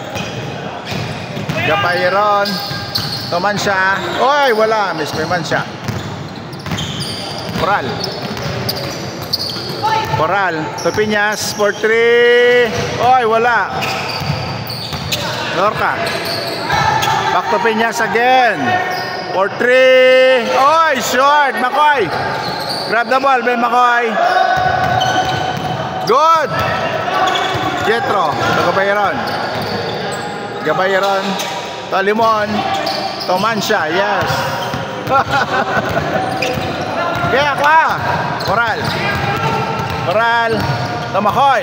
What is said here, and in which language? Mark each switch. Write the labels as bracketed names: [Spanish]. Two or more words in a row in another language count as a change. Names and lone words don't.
[English] Gabayron. Mansha. Oy, [Filipino] wala. Miss may Mansha. Coral. [English] Coral. To Piñas for 3. [Filipino] Oy, wala. [English] Lorca. Back to Piñas again. For 3. Oy, short. Makoy. Grab the ball, Ben Makoy. Good. Jetro. To Gabayron. Gabayron. To Limon. To Mansha. Yes. [Filipino] Kaya ka. [English] Coral. Coral. To Makoy.